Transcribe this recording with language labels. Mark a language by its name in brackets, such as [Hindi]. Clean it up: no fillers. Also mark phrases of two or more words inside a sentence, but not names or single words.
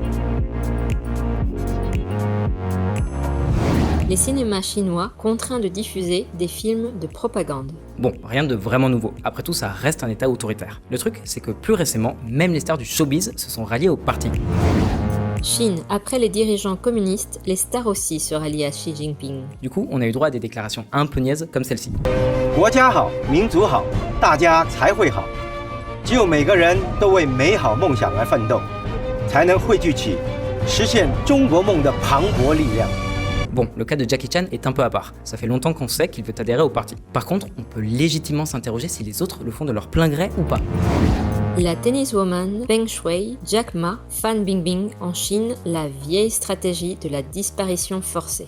[French] Les cinémas chinois contraints de diffuser des films de propagande. Bon, rien de vraiment nouveau. Après tout, ça reste un état autoritaire. Le truc, c'est que plus récemment, même les stars du showbiz se sont ralliés au parti. Chine, après les dirigeants communistes, les stars aussi se rallient à Xi Jinping. Du coup, on a eu droit à des déclarations un peu niaises comme celle-ci. [Chinese] 国家好，民族好，大家才会好。只有每个人都为美好梦想而奋斗，才能汇聚起实现中国梦的磅礴力量。 [French] Bon, le cas de Jackie Chan est un peu à part. Ça fait longtemps qu'on sait qu'il veut adhérer au parti. Par contre, on peut légitimement s'interroger si les autres le font de leur plein gré ou pas. La tenniswoman Peng Shuai, Jack Ma, Fan Bingbing en Chine, la vieille stratégie de la disparition forcée.